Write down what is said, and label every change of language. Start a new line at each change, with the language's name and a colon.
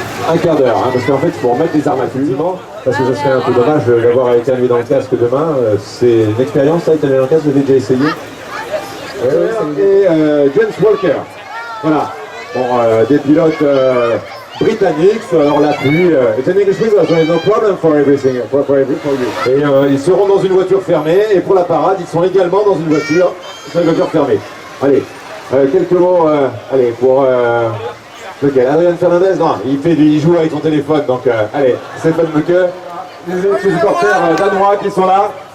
French: Un quart d'heure, hein, parce qu'en fait il faut remettre des armatures, parce que ce serait un peu dommage d'avoir été allumé dans le casque demain. C'est une expérience, ça, été allumé dans le casque, vous avez déjà essayé. Et James Walker. Voilà. Bon, des pilotes britanniques, alors la pluie.
English: It's an English river, so there's no problem for everything, for you.
French: Et ils seront dans une voiture fermée, et pour la parade, ils sont également dans une voiture fermée. Allez, quelques mots, allez, pour... lequel, Adrian Fernandez, non, il joue avec son téléphone, donc allez, Stéphane Mecke, les supporters danois qui sont là.